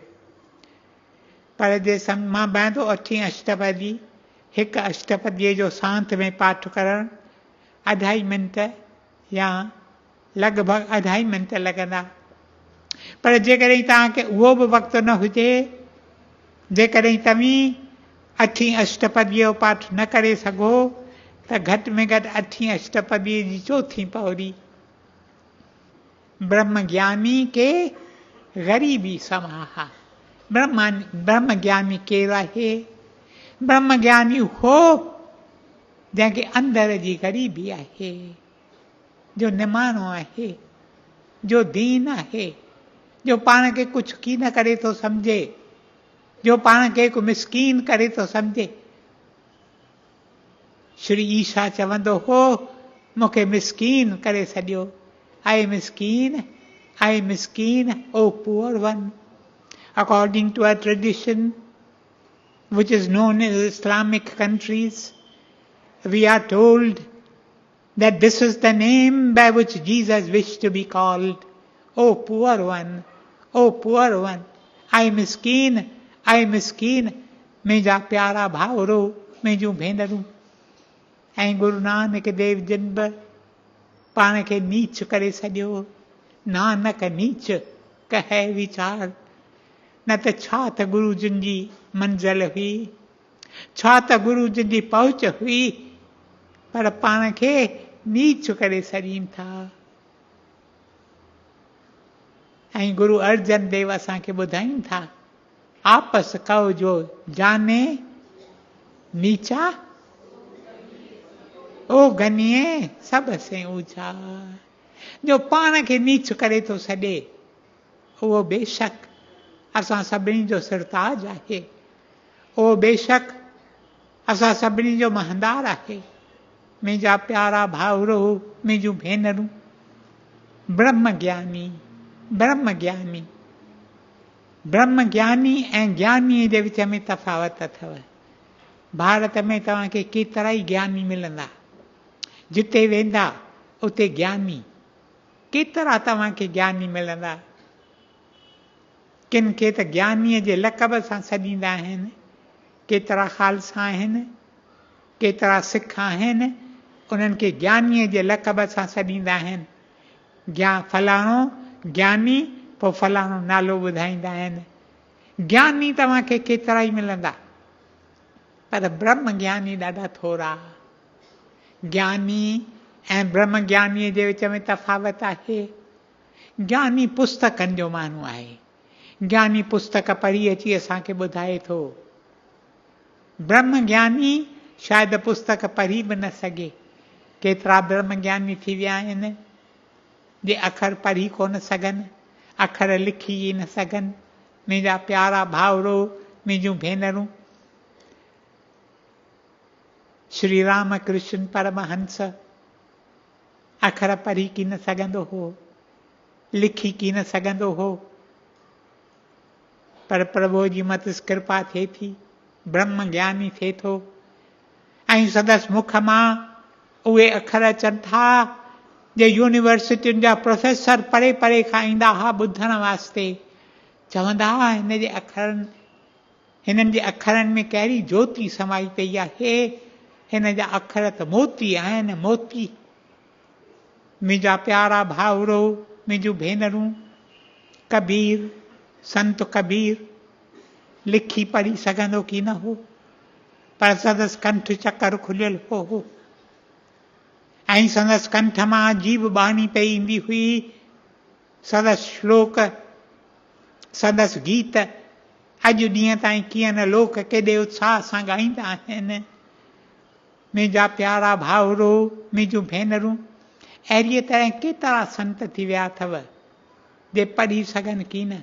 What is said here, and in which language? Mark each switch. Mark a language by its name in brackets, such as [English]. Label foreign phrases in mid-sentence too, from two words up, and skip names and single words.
[Sindhi] पर जे मां बहंदो 8वीं अष्टपदी, हिकु अष्टपदीअ जो सांत में पाठ करणु 2.5 मिंट या लॻभॻि 2.5 मिंट लॻंदा। पर जेकॾहिं तव्हांखे उहो बि वक़्तु न हुजे, जेकॾहिं तव्हीं 8वीं अष्टपदीअ जो पाठ न करे सघो, त घटि में घटि 8वीं अष्टपदीअ जी 4थी पौड़ी, [Punjabi] ब्रह्म ज्ञानी के ग़रीबी समाहा। [Sindhi] ब्रह्म ज्ञानी केरु आहे? ब्रह्म ज्ञानी हो जंहिंखे अंदर जी ग़रीबी आहे, जो निमाणो आहे, जो दीन आहे, जो पाण खे कुझु की न करे थो सम्झे, जो पाण खे हिकु मिसकीन करे थो सम्झे। श्री ईसा चवंदो हो, मूंखे मिसकीन करे छॾियो। [English] I miskeen, I miskeen, O poor one. According to a tradition which is known as Islamic countries, we are told that this is the name by which Jesus wished to be called. Oh poor one, oh poor one, I miskeen, I miskeen. [Sindhi] मुंहिंजा प्यारा भाउरो, मुंहिंजूं भेनरूं, ऐं गुरु नानक देव जिन बि पाण खे नीच करे छॾियो। [Punjabi] नानक नीच कहे वीचार। [Sindhi] न त छा त गुरु जिन जी मंज़िल हुई, छा त गुरु जिन जी पहुच हुई, पर पाण खे नीच करे छॾीनि था। ऐं गुरु अर्जन देव असांखे ॿुधाइनि था, [Punjabi] आपस कहो जो जाने नीचा, ओ गनीए सब से ऊंचा। [Sindhi] जो पाण खे नीच करे थो छॾे, उहो बेशक असां सभिनी जो सिरताज आहे, उहो बेशक असां सभिनी जो महंदार आहे। मुंहिंजा प्यारा भाउरो, मुंहिंजूं भेनरूं, ब्रह्म ज्ञानी, ब्रह्म ज्ञानी, ब्रह्म ज्ञानी ऐं ज्ञानीअ जे विच में तफ़ावत अथव। भारत में तव्हांखे केतिरा ई ज्ञानी मिलंदा, जिते वेंदा उते ज्ञानी, केतिरा तव्हांखे ज्ञानी मिलंदा। किन खे त ज्ञानीअ जे लक़ब सां सॾींदा आहिनि, केतिरा ख़ालसा आहिनि, केतिरा सिख आहिनि, उन्हनि खे ज्ञानीअ जे लक़ब सां सॾींदा आहिनि। फलाणो ज्ञानी, पोइ फलाणो नालो ॿुधाईंदा आहिनि। ज्ञानी तव्हांखे केतिरा ई मिलंदा, पर ब्रह्म ज्ञानी ॾाढा थोरा। ज्ञानी ऐं ब्रह्म ज्ञानीअ जे विच में तफ़ावत आहे। ज्ञानी पुस्तकनि जो माण्हू आहे, ज्ञानी पुस्तक पढ़ी अची असांखे ॿुधाए थो। ब्रह्म ज्ञानी शायदि पुस्तक पढ़ी बि न सघे। केतिरा ब्रह्म ज्ञानी थी विया आहिनि जे अखर पढ़ी कोन सघनि, अखर लिखी ई न सघनि। मुंहिंजा प्यारा भाउरो, मुंहिंजूं भेनरूं, श्री राम कृष्ण परमहंस अखर पढ़ी की न सघंदो हो, लिखी की न सघंदो हो, पर प्रभु जी मत कृपा थिए थी, ब्रह्म ज्ञानी थिए थो ऐं संदसि मुख मां उहे अखर अचनि था जे यूनिवर्सिटियुनि जा प्रोफेसर परे परे खां ईंदा हुआ ॿुधण वास्ते। चवंदा हुआ हिननि जे अखरनि में कहिड़ी ज्योति समाई पई आहे, हिन जा अखर त मोती आहिनि, मोती। मुंहिंजा प्यारा भाउरो, मुंहिंजूं भेनरूं, कबीर, संत कबीर लिखी पढ़ी सघंदो की न हो, पर संदसि कंठ चकर खुलियल हो ऐं संदसि कंठ मां जीव बाणी पई ईंदी हुई। संदसि श्लोक, संदसि गीत अॼु ॾींहं ताईं कीअं न लोक केॾे उत्साह सां ॻाईंदा आहिनि। मुंहिंजा प्यारा भाउरो, मुंहिंजूं भेनरूं, अहिड़ीअ तरह केतिरा संत थी विया अथव जे पढ़ी सघनि की न।